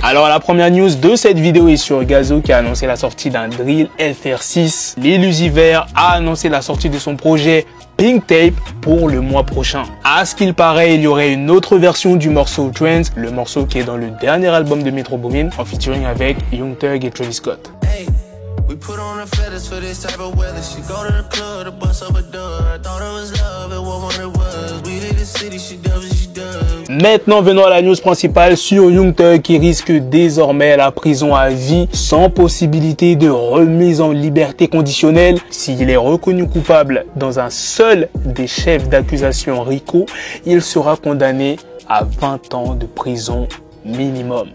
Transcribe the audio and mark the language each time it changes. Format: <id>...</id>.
<fr>Alors la première news de cette vidéo est sur Gazo qui a annoncé la sortie d'un drill FR6. Lil Uzi Vert a annoncé la sortie de son projet Pink Tape pour le mois prochain. À ce qu'il paraît, il y aurait une autre version du morceau Trends, le morceau qui est dans le dernier album de Metro Boomin, en featuring avec Young Thug et Travis Scott.</fr> <en>Hey. We put on the feathers for this type of weather. She go to the club to bust up a dub. I thought it was love, it wasn't what it was. We did the city, she does what she does.</en> <fr>Maintenant, venons à la news principale sur Young Thug qui risque désormais la prison à vie sans possibilité de remise en liberté conditionnelle. S'il est reconnu coupable dans un seul des chefs d'accusation RICO, il sera condamné à 20 ans de prison minimum.</fr>